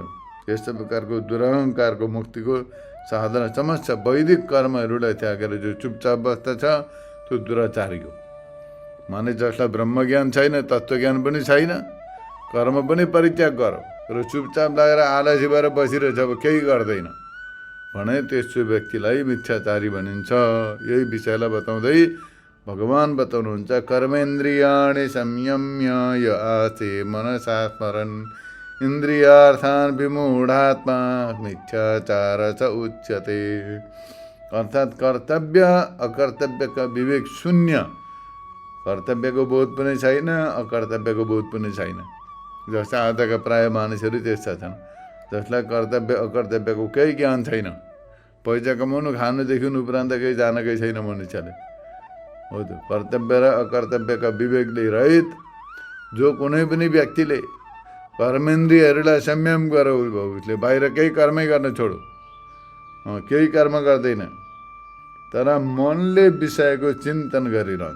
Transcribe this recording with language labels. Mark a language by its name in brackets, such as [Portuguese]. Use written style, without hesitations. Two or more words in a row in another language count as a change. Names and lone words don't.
[Nepali] यस्तो प्रकारको दुरहङ्कारको मुक्तिको साधना समस्या वैदिक कर्महरूलाई त्यागेर जो चुपचाप बस्दछ त्यो दुराचारी हो। माने जसलाई ब्रह्मज्ञान छैन, तत्त्वज्ञान पनि छैन, कर्म पनि परित्याग गर र चुपचाप लागेर आलसी भएर बसिरहेछ, अब केही गर्दैन भने त्यस्तो व्यक्तिलाई मिथ्याचारी भनिन्छ। यही विषयलाई बताउँदै भगवान बताउनुहुन्छ, [Sanskrit] कर्मेन्द्रियाणि संयम्य य आस्ते मनसा स्मरन् इन्द्रियार्थान् विमूढात्मा मिथ्याचार च उच्यते। [Nepali] अर्थात् कर्तव्य अकर्तव्यका विवेक शून्य, कर्तव्यको बोध पनि छैन, अकर्तव्यको बोध पनि छैन। जस्ता आजका प्राय मानिसहरू त्यस्ता छन् जसलाई कर्तव्य अकर्तव्यको केही ज्ञान छैन। पैसा कमाउनु खानुदेखि उपरान्त केही जानकै छैन मनुष्यले। हो त, कर्तव्य र अकर्तव्यका विवेकले रहित जो कुनै पनि व्यक्तिले कर्मेन्द्रियहरूलाई संयम गर, उसले बाहिर केही कर्मै गर्न छोडो, केही कर्म गर्दैन, तर मनले विषयको चिन्तन गरिरहन्छ।